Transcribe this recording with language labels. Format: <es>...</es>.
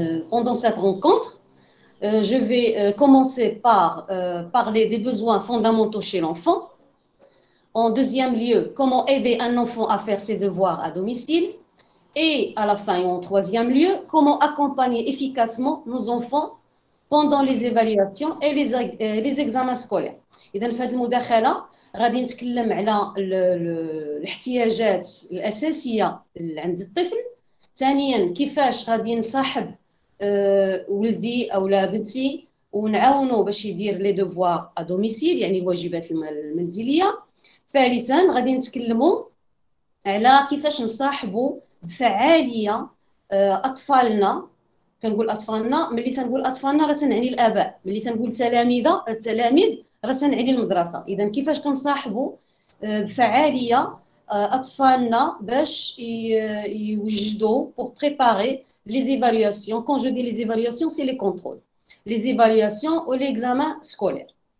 <fr>Pendant cette rencontre, je vais commencer par parler des besoins fondamentaux chez l'enfant. En deuxième lieu, comment aider un enfant à faire ses devoirs à domicile. Et à la fin, et en troisième lieu, comment accompagner efficacement nos enfants pendant les évaluations et les examens scolaires.</fr> <ar>إذا في هذه المداخلة غادي نتكلم على الاحتياجات الأساسية عند الطفل. ثانيا, كيفاش غادي نصاحب ولدي أو لا بنتي ونعاونو باش يدير لي دوفوار ا دوميسيل، يعني الواجبات المنزليه. ثالثا غادي نتكلموا على كيفاش نصاحبوا بفعاليه اطفالنا. كنقول اطفالنا، ملي تنقول اطفالنا راه تنعني الاباء، ملي تنقول التلاميذ راه تنعني المدرسه. اذا كيفاش كنصاحبوا بفعاليه اطفالنا باش يوجدوا</ar> <fr>pour préparer les évaluations. Quand je dis les évaluations, c'est les contrôles, les évaluations ou l'examen scolaire.</fr>